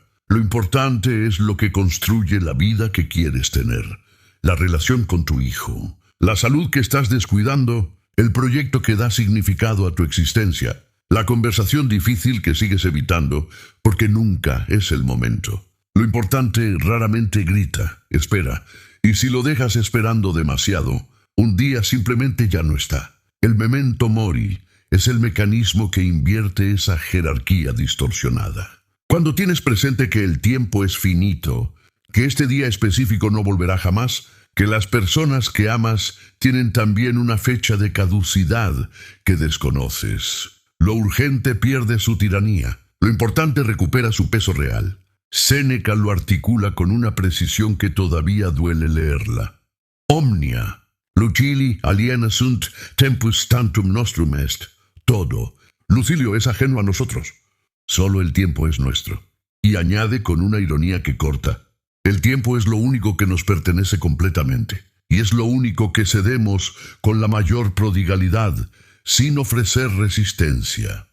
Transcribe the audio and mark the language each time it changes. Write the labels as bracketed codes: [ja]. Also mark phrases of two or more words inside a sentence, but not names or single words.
[es] Lo importante es lo que construye la vida que quieres tener, la relación con tu hijo, la salud que estás descuidando, el proyecto que da significado a tu existencia, la conversación difícil que sigues evitando porque nunca es el momento. Lo importante raramente grita, espera, y si lo dejas esperando demasiado, un día simplemente ya no está. El [la] memento mori [es] es el mecanismo que invierte esa jerarquía distorsionada. Cuando tienes presente que el tiempo es finito, que este día específico no volverá jamás, que las personas que amas tienen también una fecha de caducidad que desconoces, lo urgente pierde su tiranía, lo importante recupera su peso real. Séneca lo articula con una precisión que todavía duele leerla. [la] Omnia, lucili aliena sunt tempus tantum nostrum est. [es] Todo. Lucilio es ajeno a nosotros. Solo el tiempo es nuestro. Y añade con una ironía que corta: el tiempo es lo único que nos pertenece completamente. Y es lo único que cedemos con la mayor prodigalidad, sin ofrecer resistencia.